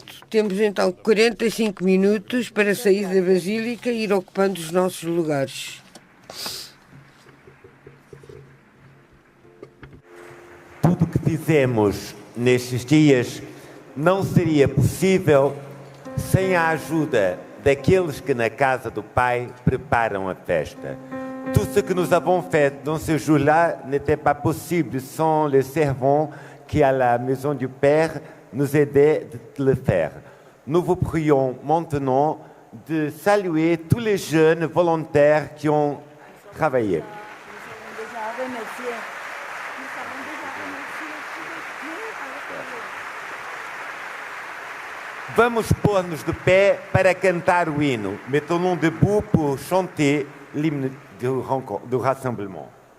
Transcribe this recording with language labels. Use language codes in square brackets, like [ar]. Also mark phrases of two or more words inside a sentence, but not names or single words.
[pt] Temos então 45 minutos para sair da Basílica e ir ocupando os nossos lugares. Tudo o que fizemos nestes dias não seria possível sem a ajuda daqueles que na casa do Pai preparam a festa. [fr] Tout ce que nous avons fait dans ce jour-là n'était pas possible sans les servants qui à la maison du Père nous aidaient de le faire. Nous vous prions maintenant de saluer tous les jeunes volontaires qui ont travaillé. [pt] Vamos pôr-nos de pé para cantar o hino. [fr] Mettons-nous debout pour chanter l'hymne du rassemblement.